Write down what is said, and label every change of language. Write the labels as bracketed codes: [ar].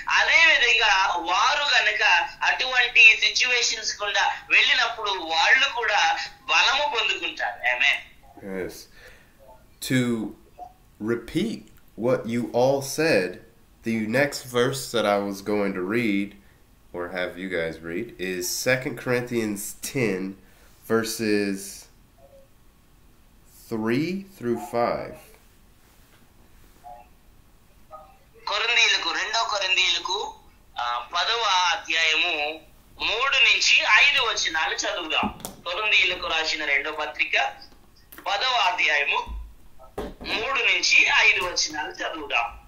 [te] అదే విధంగా వారు గనక అటువంటి సిచ్యువేషన్స్ గుండా వెళ్ళినప్పుడు వాళ్ళు కూడా బలము పొందుకుంటారు. ఆమేన్. [en] Yes. To repeat what you all said The next verse that I was going to read, or have you guys read, is 2 Corinthians 10, verses 3 through 5. [te] రెండో కొరింథీయులకు 10వ అధ్యాయము 3 నుంచి 5 వచనాలు చదువుదాం. కొరింథీయులకు రాసిన రెండో పత్రిక 10వ అధ్యాయము 3 నుంచి 5 వచనాలు చదువుదాం.